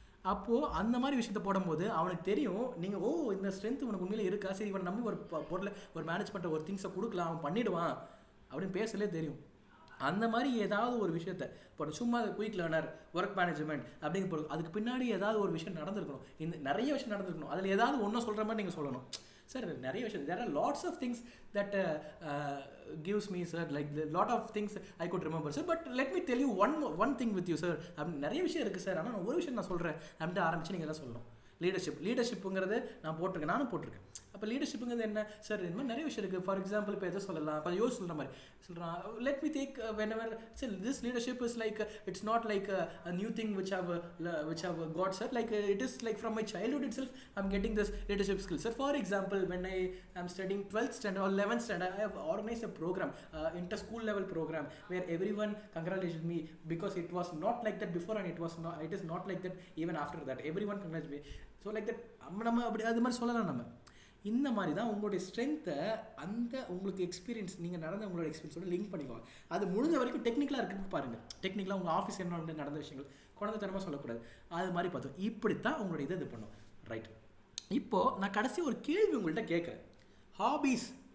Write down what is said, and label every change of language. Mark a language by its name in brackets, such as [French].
[Tamil] அப்போது அந்த மாதிரி விஷயத்த போடும்போது அவனுக்கு தெரியும், நீங்கள் இந்த ஸ்ட்ரென்த் உனக்கு உண்மையிலே இருக்கா, சரி இவனை நம்பி ஒரு பொருளை ஒரு மேனேஜ் பண்ணுற ஒரு திங்ஸை கொடுக்கலாம், அவன் பண்ணிவிடுவான் அப்படின்னு பேசலே தெரியும். அந்த மாதிரி ஏதாவது ஒரு விஷயத்த இப்போ சும்மா குயிக் லேர்னர், ஒர்க் மேனேஜ்மெண்ட் அப்படிங்கிற போகிறது அதுக்கு பின்னாடி ஏதாவது ஒரு விஷயம் நடந்திருக்கணும். இந்த நிறைய விஷயம் நடந்திருக்கணும், அதில் ஏதாவது ஒன்றும் சொல்கிற மாதிரி நீங்கள் சொல்லணும். சார் நிறைய விஷயம், [English] There are lots of things that gives me sir like lot of things I could remember sir, but let me tell you one thing with you sir. [Tamil] நிறைய விஷயம் இருக்குது சார், ஆனால் நான் ஒரு விஷயம் நான் சொல்கிறேன் அப்படின்ட்டு ஆரம்பித்து நீங்கள் தான் சொல்லணும். லீடர்ஷிப்புங்கிறது நான் போட்டிருக்கேன், நானும் போட்டிருக்கேன். அப்போ லீடர்ஷிப்புங்கிறது என்ன சார், இந்த மாதிரி நிறைய விஷயம் இருக்குது. ஃபார் எக்ஸாம்பிள் இப்போ எதை சொல்லலாம், கொஞ்சம் யோசி சொல்கிற மாதிரி சொல்கிறான். [English] Let me take whenever sir this leadership is like it's not like a new thing which I've got sir, like it is like from my childhood itself I'm getting this leadership skill sir. For example, when I am studying 12th standard or 11th standard, I have organized a program, inter school level program, where everyone congratulated me because it was not like that before and it is not like that even after that. Everyone congratulated me. So like that [Tamil] நம்ம அப்படி அது மாதிரி சொல்லலாம். நம்ம இந்த மாதிரி தான் உங்களுடைய ஸ்ட்ரென்த்தை அந்த உங்களுக்கு எக்ஸ்பீரியன்ஸ், நீங்கள் நடந்த உங்களோட எக்ஸ்பீரியன்ஸோட லிங்க் பண்ணிக்குவாங்க. அது முடிஞ்ச வரைக்கும் டெக்னிக்கலாக இருக்கிறதுக்கு பாருங்கள். டெக்னிக்கலாக உங்கள் ஆஃபீஸ் என்ன நடந்த விஷயங்கள் குழந்தைத்தனமாக சொல்லக்கூடாது, அது மாதிரி பார்த்தோம். இப்படித்தான் உங்களோட இது பண்ணும். ரைட், இப்போது நான் கடைசி ஒரு கேள்வி உங்கள்கிட்ட கேட்குறேன். ஹாபீஸ்